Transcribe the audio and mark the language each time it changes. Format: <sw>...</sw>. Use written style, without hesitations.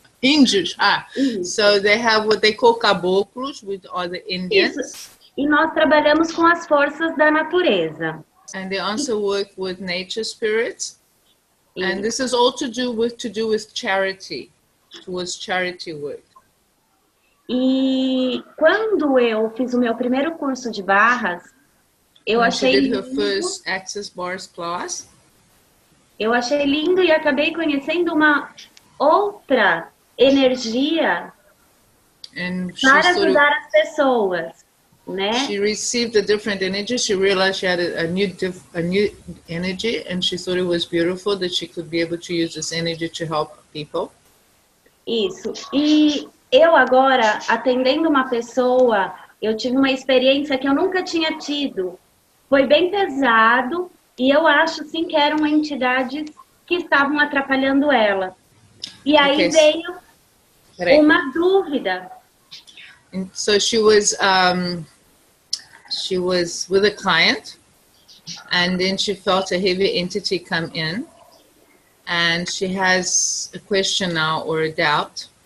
<pt>Índios,</pt> <en>so they have what they call caboclos with other Indians.</en> <pt>Isso. E nós trabalhamos com as forças da natureza.</pt> <en>And they also work with nature spirits. And this is all to do with charity, towards charity work.</en> <pt>E quando eu fiz o meu primeiro curso de barras, eu achei lindo.</pt> <en>Her first Access Bars class.</en> <pt>Eu achei lindo e acabei conhecendo uma outra energia para ajudar as pessoas, né?</pt> <en>She received a different energy. She realized she had a new energy, and she thought it was beautiful that she could be able to use this energy to help people.</en> <pt>Isso. E eu agora, atendendo uma pessoa, eu tive uma experiência que eu nunca tinha tido. Foi bem pesado e eu acho sim que eram entidades que estavam atrapalhando ela. E aí veio uma dúvida.</pt> <en>And so she was with a client, and then she felt a heavy entity come in, and she has a question now or a doubt.</en>